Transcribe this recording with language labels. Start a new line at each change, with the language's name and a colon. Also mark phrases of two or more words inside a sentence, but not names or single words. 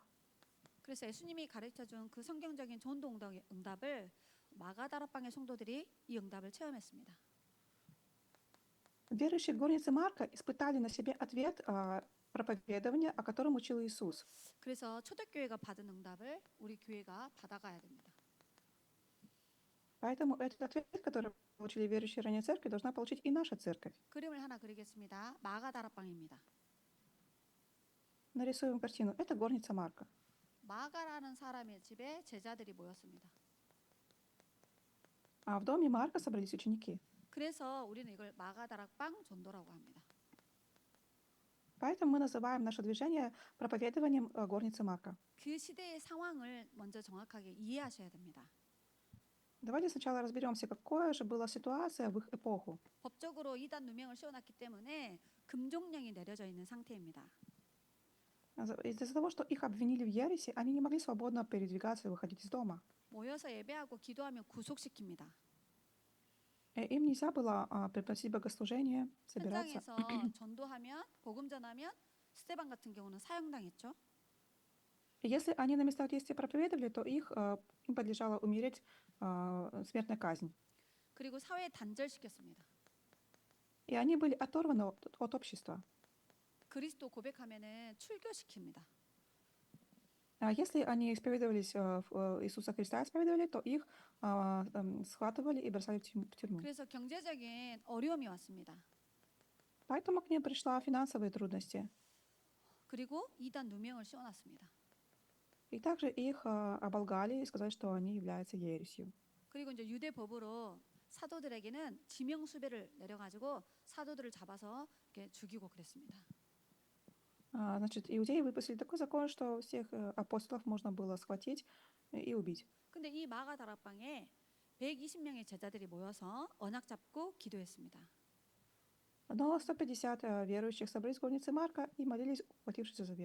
Korean: 그래서 예수님이 가르쳐준 그 성경적인 전도 응답을 마가다락방의 성도들이 이 응답을 체험했습니다.
Russian: Верующие в горнице Марка испытали на себе ответ проповедования, о котором учил Иисус.
Korean: 그래서 초대교회가 받은 응답을 우리 교회가 받아가야 됩니다.
Russian: Поэтому этот ответ, который получили верующие ранее церкви, должна получить и наша церковь.
Korean: 그림을 하나 그리겠습니다. 마가다락방입니다.
Russian: Нарисуем картину. Это горница Марка.
Korean: 마가라는 사람의 집에 제자들이 모였습니다.
Russian: А в доме Марка собрались ученики.
Korean: 그래서 우리는 이걸 마가다락방 전도라고 합니다.
Russian: Поэтому мы называем наше движение проповедованием горницы Марка.
Korean: 그 시대의 상황을 먼저 정확하게 이해하셔야 됩니다.
Russian: Давайте сначала разберемся, какая же была ситуация в их эпоху.
Korean: 법적으로 이단 누명을 씌워놨기 때문에 금종령이 내려져 있는 상태입니다.
Russian: Из-за того, что их обвинили в ереси, они не могли свободно передвигаться и выходить из дома.
Korean: 모여서 예배하고 기도하면 구속시킵니다.
Russian: Им нельзя было приносить богослужение, собираться.
Korean: 현장에서 전도하면 복음 전하면 스데반 같은 경우는 사형당했죠.
Russian: И если они на местах действия проповедовали, то им подлежало умереть смертная казнь.
Korean: 그리고 사회에 단절시켰습니다.
Russian: И они были оторваны от общества.
Korean: 그리스도 고백하면은 출교시킵니다.
Russian: Если они исповедовались Иисуса Христа, исповедовали, то их схватывали и бросали в тюрьму.
Korean: 그래서 경제적인 어려움이 왔습니다.
Russian: Поэтому к ним пришла финансовые трудности.
Korean: 그리고 이단 누명을 씌워놨습니다.
Russian: И также их оболгали и сказали, что они являются ересью.
Korean: 그리고 이제 유대 법으로 사도들에게는 지명 수배를 내려가지고 사도들을 잡아서 이렇게 죽이고 그랬습니다.
Russian: Значит, иудеи выпустили такой закон, что всех апостолов можно было схватить и убить.
Korean: 근데 이 마가다락방에 120명의 제자들이 모여서 언약 잡고 기도했습니다.
Russian: Но 150 верующих собрались в горнице Марка и молились, ухватившись за завет.